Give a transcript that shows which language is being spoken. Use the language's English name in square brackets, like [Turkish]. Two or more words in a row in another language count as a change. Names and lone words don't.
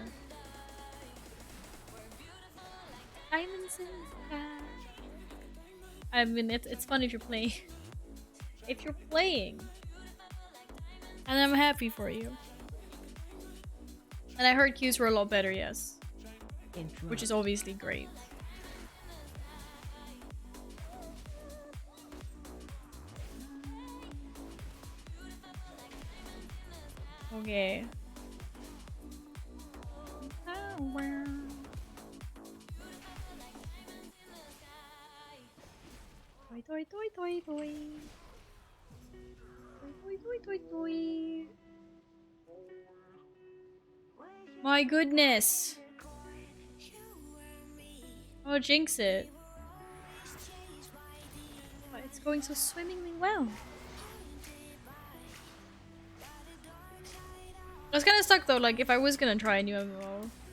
[English] Diamonds in the sky. I mean, it's fun if you're playing. If you're playing. And I'm happy for you. And I heard queues were a lot better, yes. Interrupt. Which is obviously great. Okay. Toy, toy, toy, toy, toy. Toy, toy, toy, toy. My goodness. Oh, jinx it. Oh, it's going so swimmingly well. I was kind of stuck though, like if I was gonna try a new MMO.